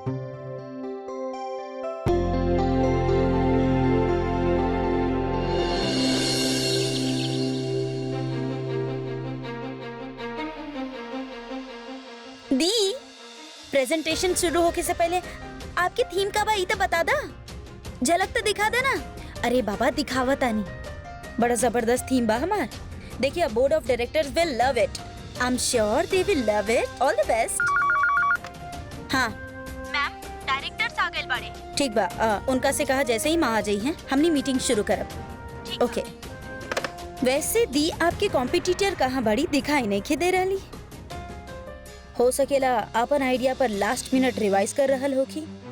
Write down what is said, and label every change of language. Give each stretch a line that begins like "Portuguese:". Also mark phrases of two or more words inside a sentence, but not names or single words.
Bhojpuri: दी, प्रेजेंटेशन शुरू होके से पहले आपकी थीम का बा, ई तो बता दा, झलक तो दिखा देना। अरे बाबा दिखावत आनी, बड़ा जबरदस्त थीम बा हमार।
English: देखिए, board of directors will love it, I am sure they will love it. all the best.
Bhojpuri: हाँ मैम, डायरेक्टर्स आ गए बाड़े। ठीक बा, उनका से कहा जैसे ही माँ आ जाई हैं हमनी मीटिंग शुरू करब। ओके। वैसे दी, आपके कॉम्पिटिटर कहाँ बड़ी दिखाई नहीं खे दे रही? हो सकेला अपन आइडिया पर
English: last minute
Bhojpuri: रिवाइज कर रहल होखी।